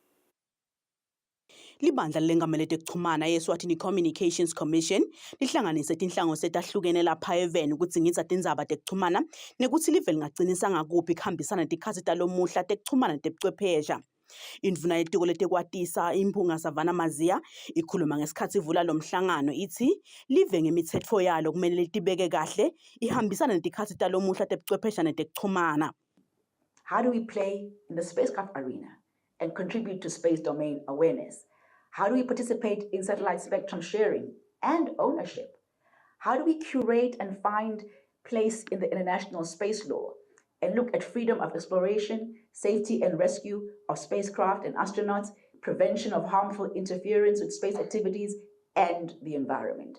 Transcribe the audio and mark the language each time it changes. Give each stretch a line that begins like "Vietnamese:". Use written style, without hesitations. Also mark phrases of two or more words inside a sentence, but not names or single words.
Swati: Libandla lengamele tekuchumana yeSwatini Communications Commission lihlanganise tinhlango setahlukene lapha eveni kudzingidza tindzaba tekuchumana nekutsi live lingagcinisa ngakuphi kuhambisana netikhatsi talomuhla tekuchumana netebuchwephesha. Indvuna yetiko letekwatisa imphunga Savana Mazia ikhuluma ngesikhatsi ivula lo mhlangano ithi live ngemitsetfo yalo kumele litibeke kahle ihambisana netikhatsi talomuhla tebuchwephesha netekuchumana.
English: How do we play in the spacecraft arena and contribute to space domain awareness? How do we participate in satellite spectrum sharing and ownership? How do we curate and find place in the international space law and look at freedom of exploration, safety and rescue of spacecraft and astronauts, prevention of harmful interference with space activities and the environment?